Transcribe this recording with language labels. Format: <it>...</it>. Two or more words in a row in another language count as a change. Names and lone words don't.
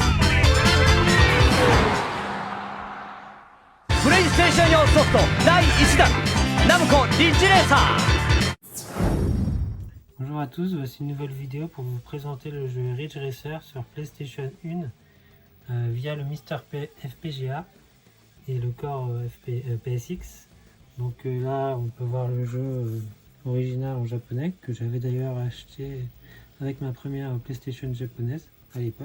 <ja>プレイステーション用ソフト第1弾ナムコリッジレーサー。</ja> <fr>Bonjour à tous, voici une nouvelle vidéo pour vous présenter le jeu Ridge Racer sur PlayStation 1 via le Mister FPGA et le Core PSX. Donc là on peut voir le jeu original en japonais que j'avais d'ailleurs acheté avec ma première PlayStation japonaise à l'époque.</fr>